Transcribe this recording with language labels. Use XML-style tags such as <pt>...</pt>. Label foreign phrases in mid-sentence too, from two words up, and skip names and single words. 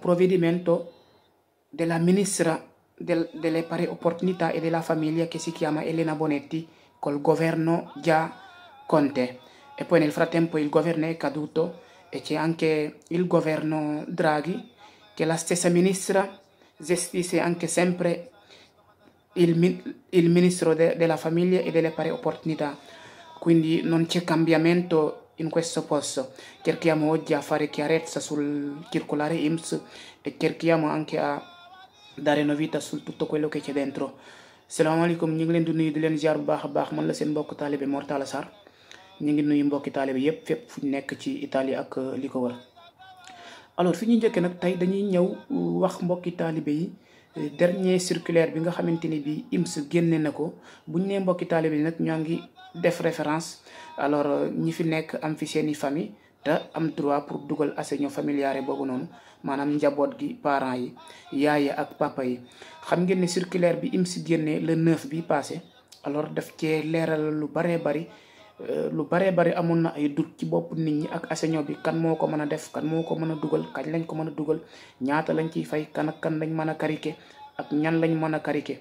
<it>provvedimento della ministra delle pari opportunità e della famiglia che si chiama Elena Bonetti col governo già Conte, e poi nel frattempo il governo è caduto e c'è anche il governo Draghi, che la stessa ministra gestisce anche sempre il ministro della famiglia e delle pari opportunità, quindi non c'è cambiamento in questo posto. Cerchiamo oggi a fare chiarezza sul circolare INPS e cerchiamo anche a dare novità su tutto quello che c'è dentro.</it> <wo>Salaamaaleykum, ñu ngi leen di nuyu di leen ziar bu baax a baax, man la seen mbokk taalibe Mor Talla Sarr. ñu ngi nuyu mbokki taalibe yépp fépp fu ñu nekk ci Italie ak li ko wër. Alors fi ñu njëkkee nag tey dañuy ñëw wax mbokki taalibe yi</wo> <fr>dernier circulaire</fr> <wo>bi nga xamante ni bi INPS génne na ko. bu ñu nee mbokki taalibe yi nag ñoo ngi def référence alors ñi fi nekk am fi seeni famille te am</wo> <fr>droit pour</fr> <wo>dugal</wo> <it>assegno familiare</it> <wo>boobu noonu, maanaam njaboot gi, parents yi, yaay ak papa yi. xam ngeen ne circulaire bi INPS génne le 9 bi passé, alors daf cee leeral lu baree bari amoon na ay doute ci bopp nit ñi ak assegno bi, kan moo ko mën a def, kan moo ko mën a dugal, kañ lañ ko mën a dugal, ñaata lañ ciy fay, kan ak kan lañ mën a karike ak ñan lañ mën a karike.</wo>